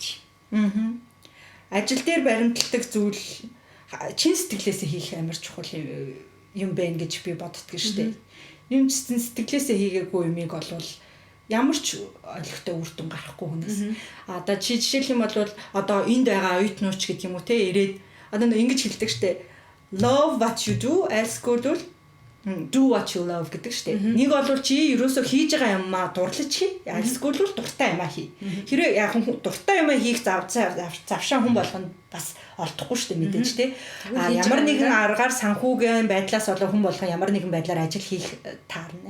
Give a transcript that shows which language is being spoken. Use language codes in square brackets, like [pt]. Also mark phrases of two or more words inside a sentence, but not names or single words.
[mn] Ажил дээр баримталдаг зүйл чин сэтгэлээсээ хийх амар чухал юм байна гэж би боддог шүү дээ. Юм чин сэтгэлээсээ хийгээгүй юмыг олвол ямар ч олигтой үр дүн гарахгүй хүнээс. Одоо чи жишээлх юм бол одоо энд байгаа оюутнууч гэдэг юм уу те ирээд одоо ингэж хэлдэг штэ. [en] Love what you do, else go do Do what you love [mn] гэдэг штеп. Нэг бол чи ерөөсөө хийж байгаа юм аа дурлаж хий. Эсвэл дуртай юм аа хий. Хэрэг яг дуртай юм аа хийх завшаа хүн болгоно бас олдохгүй штеп мэдээж те. Ямар нэгэн аргаар санхүүгийн байдлаас болоо хүн болгон ямар нэгэн байдлаар ажил хийх таарна.